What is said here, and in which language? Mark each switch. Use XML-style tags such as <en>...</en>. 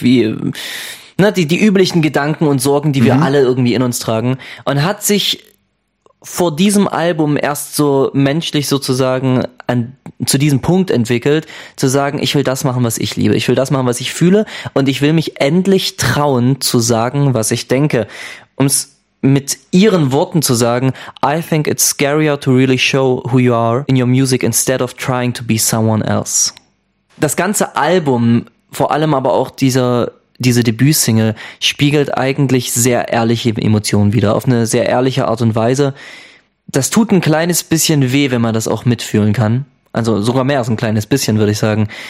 <de>Die üblichen Gedanken und Sorgen, die wir alle irgendwie in uns tragen. Und hat sich vor diesem Album erst so menschlich sozusagen zu diesem Punkt entwickelt, zu sagen, ich will das machen, was ich liebe, ich will das machen, was ich fühle und ich will mich endlich trauen zu sagen, was ich denke. Um es mit ihren Worten zu sagen,</de> <en>I think it's scarier to really show who you are in your music instead of trying to be someone else.</en> <de>Das ganze Album, vor allem aber auch diese Debütsingle spiegelt eigentlich sehr ehrliche Emotionen wider, auf eine sehr ehrliche Art und Weise. Das tut ein kleines bisschen weh, wenn man das auch mitfühlen kann. Also sogar mehr als ein kleines bisschen, würde ich sagen.</de>